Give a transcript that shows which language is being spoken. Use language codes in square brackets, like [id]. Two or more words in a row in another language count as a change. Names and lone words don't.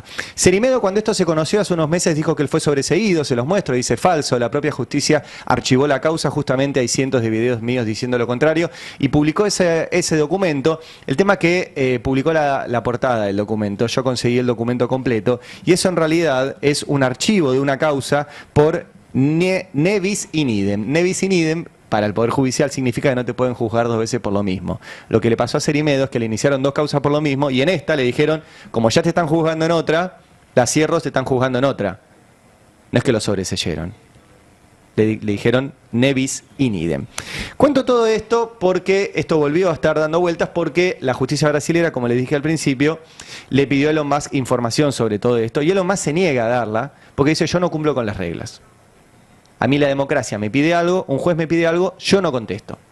[es] Cerimedo, cuando esto se conoció hace unos meses, dijo que él fue sobreseído, se los muestro, dice falso, la propia justicia archivó la causa, justamente hay cientos de videos míos diciendo lo contrario, y publicó ese documento. El tema que publicó la portada del documento, yo conseguí el documento completo, y eso en realidad es un archivo de una causa por [la] ne bis in idem. Ne bis in idem [es] para el Poder Judicial significa que no te pueden juzgar 2 veces por lo mismo. Lo que le pasó a Cerimedo es que le iniciaron 2 causas por lo mismo, y en esta le dijeron, como ya te están juzgando en otra, las cierros te están juzgando en otra. No es que lo sobreseyeron. Le dijeron [la] ne bis in idem. [es] Cuento todo esto porque esto volvió a estar dando vueltas, porque la justicia brasilera, como les dije al principio, le pidió a Elon Musk información sobre todo esto, y Elon Musk se niega a darla porque dice: yo no cumplo con las reglas. A mí la democracia me pide algo, un juez me pide algo, yo no contesto.